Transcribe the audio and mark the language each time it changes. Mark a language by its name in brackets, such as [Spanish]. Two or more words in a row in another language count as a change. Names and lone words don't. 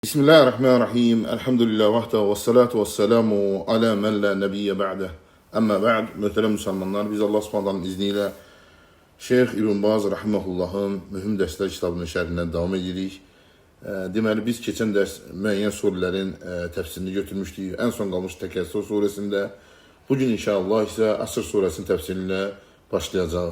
[Arabic] Bismillahirrahmanirrahim. الحمدلله وحده و الصلاة و السلام على من لا نبي بعده. أما بعد. [Azerbaijani] Möhtərəm müsəlmanlar, biz Allah Subhanahu izniyle Şeyx İbn Baz rahimehullahın mühüm dərslər kitabının şərhindən davam edirik. Deməli biz keçən dərs müəyyən surələrin təfsirini götürmüşdük. Ən son qalmış Təkəssür surəsində. Bugün inşallah isə Əsr surəsinin təfsirinə başlayacağıq.